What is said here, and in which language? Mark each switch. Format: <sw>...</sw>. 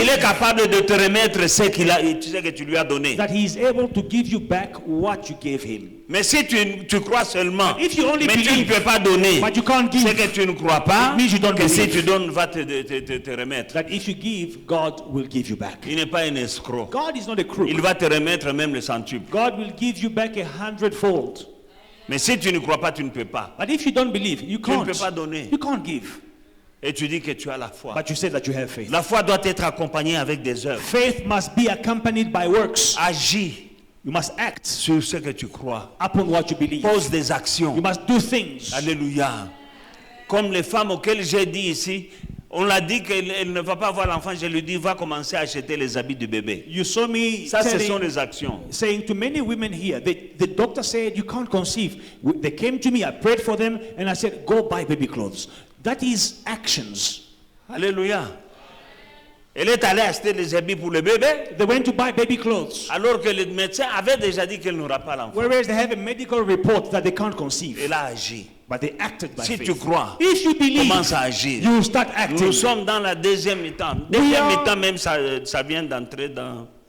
<fr>qu'il est capable de te remettre ce que tu lui as donné.</fr> <en>that he is able to give you back what you gave him.</en> <fr>Mais si tu crois seulement,</fr> <en>If you only</en> <fr>mais tu ne</fr> <en>believe,</en> <fr>peux pas donner,</fr> <en>but you can't</en> <fr>c'est</fr> <en>give,</en> <fr>que tu ne crois pas</fr> <en>it means you don't</en> <fr>que si</fr> <en>believe.</en> <fr>tu donnes, va te remettre.</fr> <en>That if you give, God will give you back.</en> <fr>Il n'est pas un escroc.</fr> <en>God is not a crook.</en> <fr>Il va te remettre même le centuple.</fr> <en>God will give you back 100-fold.</en> <fr>Mais si tu ne crois pas, tu ne peux pas.</fr> <en>But if you don't believe, you</en> <fr>Tu ne</fr> <en>can't.</en> <fr>peux pas donner.</fr> <en>You can't give.</en> <fr>Et tu dis que tu as la foi.</fr> <en>But you say that you have faith.</en> <fr>La foi doit être accompagnée avec des œuvres.</fr> <en>Faith must be accompanied by works.</en> <fr>Agis</fr> <en>You must act</en> <fr>sur ce que tu crois.</fr> <en>upon what you believe.</en> <fr>Pose des actions.</fr> <en>You must do things.</en> <fr>Alléluia. Comme les femmes auxquelles j'ai dit ici, on l'a dit qu'elle ne va pas avoir l'enfant. Je lui dis, va commencer à acheter les habits du bébé.</fr> <en>You saw me</en> <fr>Ça, ce sont</fr> <en>telling,</en> <fr>les actions.</fr> <en>saying to many women here, the doctor said you can't conceive. They came to me, I prayed for them, and I said, go buy baby clothes. That is actions. Alléluia.</en> <fr>Elle est allée acheter les habits pour le bébé,</fr> <en>They went to buy baby clothes,</en> <fr>alors que le médecin avait déjà dit qu'elle n'aura pas l'enfant.</fr> <en>whereas they have a medical report that they can't conceive.</en> <fr>Elle a agi.</fr> <en>But they acted by</en> <fr>Si</fr> <en>faith.</en> <fr>tu crois,</fr> <en>If you believe,</en> <fr>commence à agir.</fr> <en>you start acting.</en> <fr>Nous sommes dans la deuxième mi-temps. Deuxième mi-temps même, ça vient d'entrer dans...</fr>